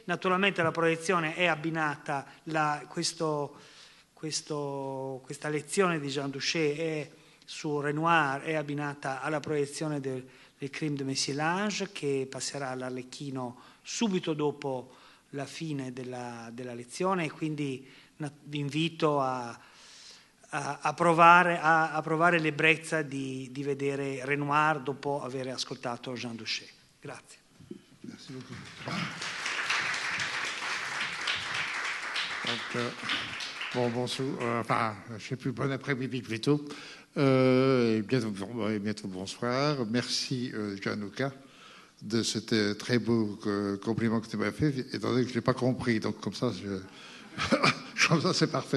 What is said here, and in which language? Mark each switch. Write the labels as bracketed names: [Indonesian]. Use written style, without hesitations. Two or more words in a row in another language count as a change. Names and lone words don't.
[Italian] Naturalmente la proiezione è abbinata, questa lezione di Jean Douchet è su Renoir, è abbinata alla proiezione del Crime de Messilage, che passerà all'Arlecchino subito dopo la fine della lezione, e quindi vi invito a provare l'ebbrezza di vedere Renoir dopo aver ascoltato Jean Douchet. Grazie. [French] Merci beaucoup. Donc, bonsoir, je ne sais plus, bon après-midi plutôt, et bientôt bonsoir. Merci Gianluca de ce très beau compliment que tu m'as fait, étant donné que je n'ai pas compris, donc comme ça c'est parfait.